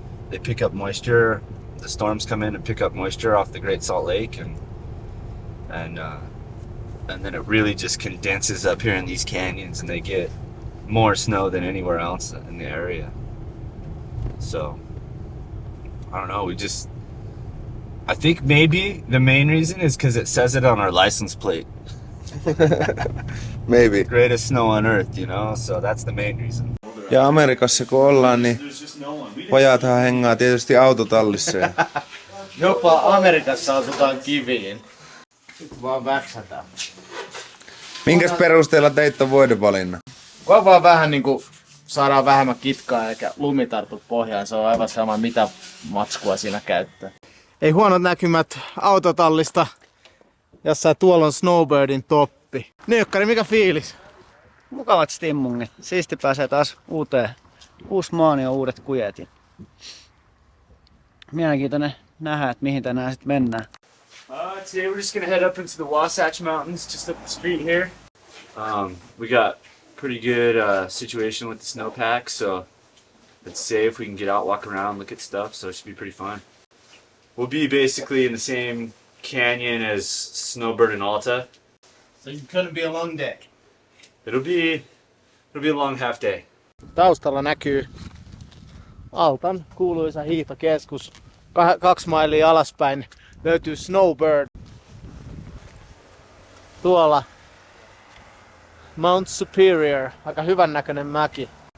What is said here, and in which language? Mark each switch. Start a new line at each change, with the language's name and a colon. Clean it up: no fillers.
English: They pick up moisture. The storms come in and pick up moisture off the Great Salt Lake, and then it really just condenses up here in these canyons, and they get more snow than anywhere else in the area. So I don't know. I think maybe the main reason is because it says it on our license plate. Maybe. Greatest snow on earth, you know, so that's the main reason.
Finnish: Ja Amerikassa kun ollaan, niin pojathan hengaa tietysti autotallissa. Ja Jopa Amerikassa asutaan kiviin. Nyt vaan väksätään. minkäs perusteella teit ton voidevalinnan? Kun vaan vähän niinku saadaan vähemmän kitkaa eikä lumi tartu pohjaan, se on aivan sama mitä matskua siinä käyttää. Ei huonot näkymät autotallista, jossa tuolla on Snowbirdin toppi. Nyykkari, mikä fiilis? Mukavat stimmungit. Siisti pääsee taas uusi maani ja uudet kujet. Mielenkiintoinen nähdä, että mihin tänään sitten mennään.
English: Today we're just gonna head up into the Wasatch Mountains, just up the street here. We got pretty good situation with the snowpack, so it's safe. We can get out, walk around, look at stuff, so it should be pretty fun. We'll be basically in the same canyon as Snowbird and Alta. So it's gonna be a long day. It'll be a long half day.
Finnish: Taustalla näkyy Altan kuuluisa hiihtokeskus. 2 mailia alaspäin löytyy Snowbird. Tuolla Mount Superior, aika hyvän näköinen mäki.